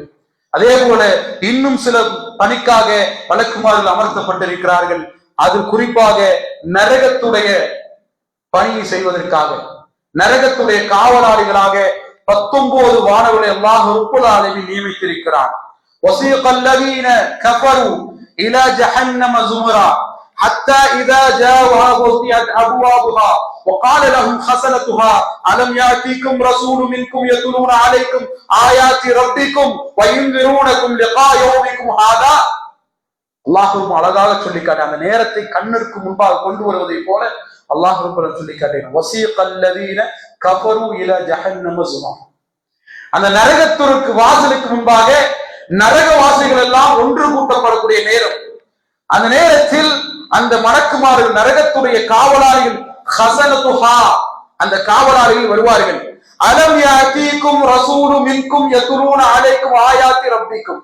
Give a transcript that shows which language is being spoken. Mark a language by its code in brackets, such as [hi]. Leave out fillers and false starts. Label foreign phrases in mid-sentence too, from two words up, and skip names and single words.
[ta] அதே போல இன்னும் சில பணிக்காக மலக்குமார்கள் அமர்த்தப்பட்டிருக்கிறார்கள். அது குறிப்பாக நரகத்துடைய பணியை செய்வதற்காக, நரகத்துடைய காவலாளிகளாக 19 வானவர்களை அல்லாஹ் [ar] رب العالمين [ta] நியமித்திருக்கிறார். [ar] وَسِيقَ الَّذِينَ كَفَرُوا إِلَى جَهَنَّمَ زُمُرًا حَتَّى إِذَا جَاءُوهَا فُتِحَتْ أَبْوَابُهَا وَقَالَ لَهُمْ خَزَنَتُهَا أَلَمْ يَأْتِكُمْ رَسُولٌ مِنْكُمْ يَتْلُونَ عَلَيْكُمْ آيَاتِ رَبِّكُمْ وَيُنذِرُونَكُمْ لِقَاءَ يَوْمِكُمْ هَذَا. [ta] அல்லாஹ் அழகாக சொல்லி காட்ட, அந்த நேரத்தை கண்ணிற்கு முன்பாக கொண்டு வருவதை போல அல்லாஹ் சொல்லி காட்டினார். [ar] وَسِيقَ الَّذِينَ كَفَرُوا إِلَى جَهَنَّمَ زُمَرًا. [ta] அந்த நரகத்திற்கு வாசலுக்கு முன்பாக நரகவாசிகள் எல்லாம் ஒன்று கூட்டப்படக்கூடிய நேரம். அந்த நேரத்தில் அந்த மலக்குமார்கள், நரகத்துடைய காவலாளிகள், ஹஸனத்துஹா, அந்த காவலாளிகள் வருவார்கள். [ar] ألم يأتكم رسول منكم يتلون عليكم آيات ربكم.